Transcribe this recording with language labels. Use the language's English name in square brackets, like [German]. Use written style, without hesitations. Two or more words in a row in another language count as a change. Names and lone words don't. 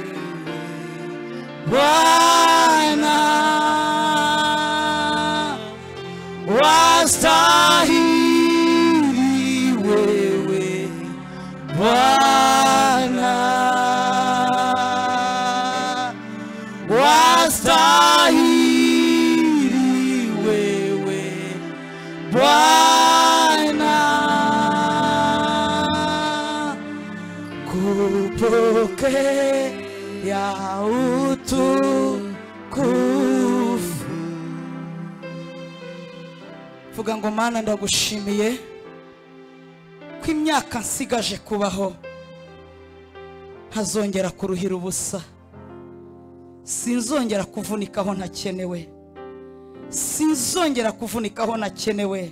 [Swahili] Bwana, wastahili wewe Bwana, wastahili wewe Bwana, kupokea utukufu. [Kinyarwanda] Vuga ngo Mana ndagushimiye ko imyaka nsigaje kubaho ntazongera kuruhira ubusa. Sinzongera kuvunikaho ntakenewe, sinzongera kuvunikaho nakenewe.